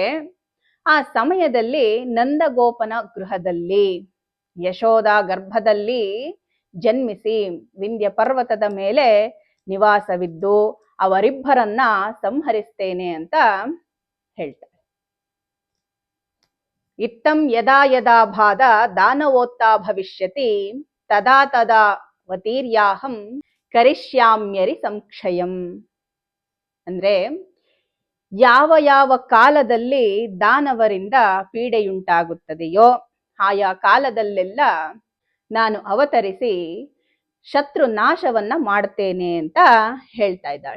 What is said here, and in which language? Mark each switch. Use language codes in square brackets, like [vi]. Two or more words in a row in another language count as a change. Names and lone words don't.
[kn] ಆ ಸಮಯದಲ್ಲಿ ನಂದಗೋಪನ ಗೃಹದಲ್ಲಿ ಯಶೋದ ಗರ್ಭದಲ್ಲಿ ಜನ್ಮಿಸಿ ವಿಂಧ್ಯ ಪರ್ವತದ ಮೇಲೆ ನಿವಾಸವಿದ್ದು ಅವರಿಬ್ಬರನ್ನ ಸಂಹರಿಸ್ತೇನೆ ಅಂತ ಹೇಳ್ತಾರೆ. [sa] ಇತ್ತಂ ಯದಾ ಯದಾ ಬಾಧ ದಾನವೋತ್ತಾ ಭವಿಷ್ಯತಿ ತದಾ ತದಾ ವತೀರ್ಯಾಹಂ ಕರಿಷ್ಯಾಮ್ಯರಿ ಸಂಕ್ಷಯಂ. [kn] ಅಂದ್ರೆ ಯಾವ ಯಾವ ಕಾಲದಲ್ಲಿ ದಾನವರಿಂದ ಪೀಡೆಯುಂಟಾಗುತ್ತದೆಯೋ ಆಯಾ ಕಾಲದಲ್ಲೆಲ್ಲ ನಾನು ಅವತರಿಸಿ ಶತ್ರು ನಾಶವನ್ನ ಮಾಡ್ತೇನೆ ಅಂತ ಹೇಳ್ತಾ ಇದ್ದಾಳೆ.